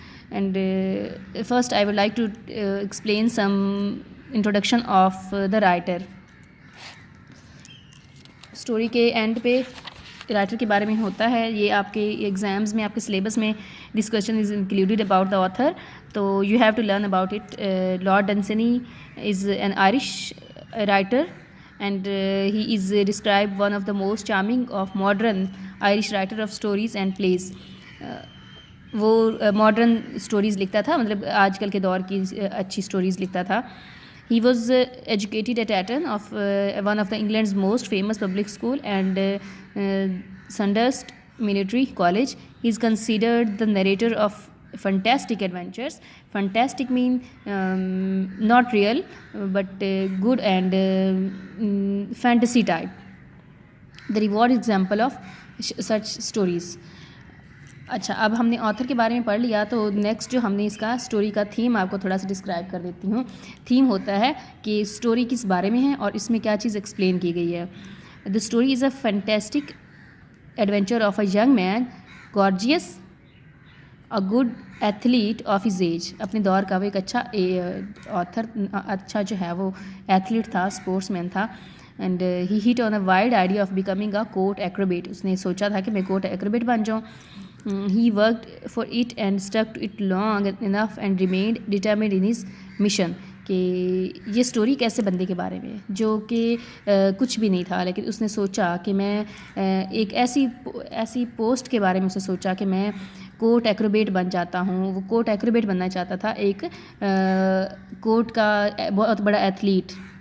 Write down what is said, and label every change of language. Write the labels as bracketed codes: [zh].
[en] And first I would like to explain some introduction of the writer. [ur] Story کے and پہ writer کے بارے میں ہوتا ہے. یہ آپ کے ایگزامز میں آپ کے سلیبس میں [en] This question is included about the author, تو you have to learn about it. Lord Dunsany is an Irish writer and he is describe one of the most charming of modern Irish writer of stories and plays. [ur] وہ modern stories لکھتا تھا, مطلب آج کل کے دور کی اچھی اسٹوریز لکھتا تھا. [en] He was educated at Eton, of one of the England's most famous public school, and Sandhurst Military College. He is considered the narrator of fantastic adventures. Fantastic mean not real, but good and fantasy type. The reward example of such stories. [ur] اچھا, اب ہم نے author کے بارے میں پڑھ لیا, تو نیکسٹ جو ہم نے اس کا اسٹوری کا تھیم آپ کو تھوڑا سا ڈسکرائب کر دیتی ہوں. تھیم ہوتا ہے کہ اسٹوری کس بارے میں ہے اور اس میں کیا چیز ایکسپلین کی گئی ہے. [en] The story is a fantastic adventure of a young man, گارجیس, a good athlete of his age. [ur] اپنے دور کا وہ ایک اچھا آتھر, اچھا جو ہے وہ ایتھلیٹ تھا, اسپورٹس مین تھا. [en] And he hit on a wild idea of becoming a court acrobat. [ur] اس نے سوچا تھا کہ میں کوٹ ایکروبیٹ بن جاؤں. [en] He worked for it and stuck to it long enough and remained determined in his mission. [ur] کہ یہ اسٹوری کیسے بندے کے بارے میں جو کہ کچھ بھی نہیں تھا, لیکن اس نے سوچا کہ میں ایک ایسی پوسٹ کے بارے میں اسے سوچا کہ میں کوٹ ایکروبیٹ بن جاتا ہوں. وہ کوٹ ایکروبیٹ بننا چاہتا تھا, ایک کوٹ کا بہت بڑا ایتھلیٹ.